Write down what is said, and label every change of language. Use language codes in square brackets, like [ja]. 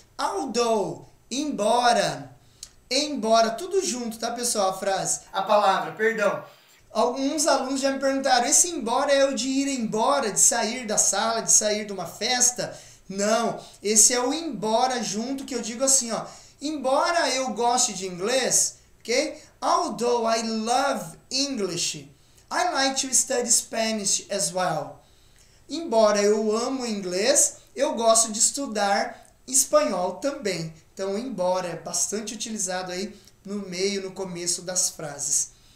[pt] Although, embora, tudo junto, tá pessoal, a palavra, perdão. Alguns alunos já me perguntaram, esse embora é o de ir embora, de sair da sala, de sair de uma festa? Não, esse é o embora junto, que eu digo assim, ó, embora eu goste de inglês, ok? [en] Although I love English, I like to study Spanish as well. [pt] Embora eu amo inglês, eu gosto de estudar espanhol também. Então, embora é bastante utilizado aí no começo das frases.